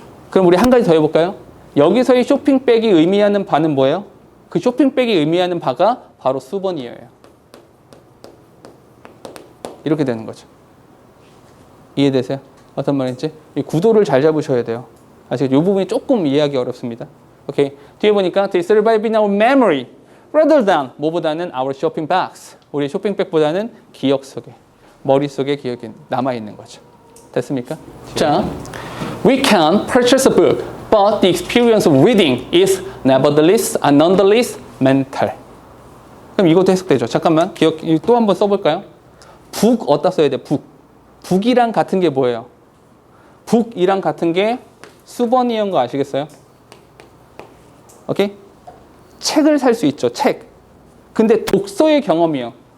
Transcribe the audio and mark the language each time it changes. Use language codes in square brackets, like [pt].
[ko] 그럼 우리 한 가지 더 해볼까요? 여기서의 쇼핑백이 의미하는 바는 뭐예요? 그 쇼핑백이 의미하는 바가 바로 수버니어예요. 이렇게 되는 거죠. 이해되세요? 어떤 말인지? 이 구도를 잘 잡으셔야 돼요. 아시겠죠? 이 부분이 조금 이해하기 어렵습니다. 오케이. 뒤에 보니까 [en] they survive in our memory rather than [ko] 뭐보다는 [en] our shopping bags. [ko] 우리 쇼핑백보다는 기억 속에, 머릿속에 기억이 남아있는 거죠. 됐습니까? [en] 자, we can purchase a book, but the experience of reading is nonetheless mental. [ko] 그럼 이것도 해석되죠. 잠깐만, 또 한번 써볼까요? 북 어디다 써야 돼? 북이랑 같은 게 뭐예요? 북이랑 같은 게 수버니어인 거 아시겠어요? 오케이? 책을 살 수 있죠. 책. 근데 독서의 경험이요.